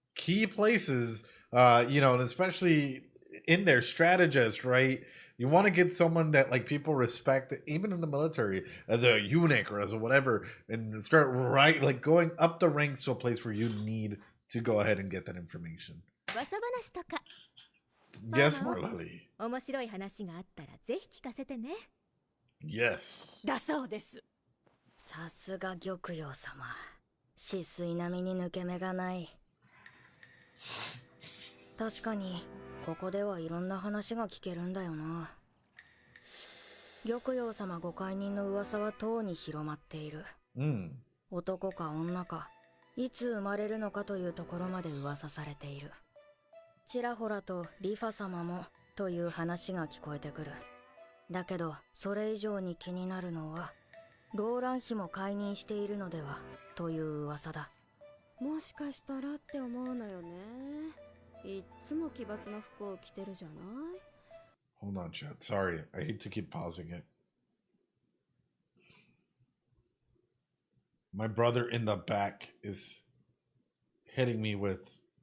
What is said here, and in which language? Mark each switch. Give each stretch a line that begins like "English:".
English: Key places, and especially in their strategist, right? You want to get someone that like people respect, even in the military, as a eunuch or as a whatever, and start like going up the ranks to a place where you need to go ahead and get that information.
Japanese: 噂話とか。
English: Yes, Marley.
Japanese: 面白い話があったらぜひ聞かせてね。
English: Yes.
Japanese: だそうです。さすが玉葉様。止水並みに抜け目がない。確かにここではいろんな話が聞けるんだよな。玉葉様ご解任の噂はとうに広まっている。男か女か、いつ生まれるのかというところまで噂されている。ちらほらとリファ様もという話が聞こえてくる。だけどそれ以上に気になるのは、ローラン妃も解任しているのではという噂だ。もしかしたらって思うのよね。いっつも奇抜な服を着てるじゃない。
English: Hold on, chat. Sorry, I hate to keep pausing it. My brother in the back is hitting me with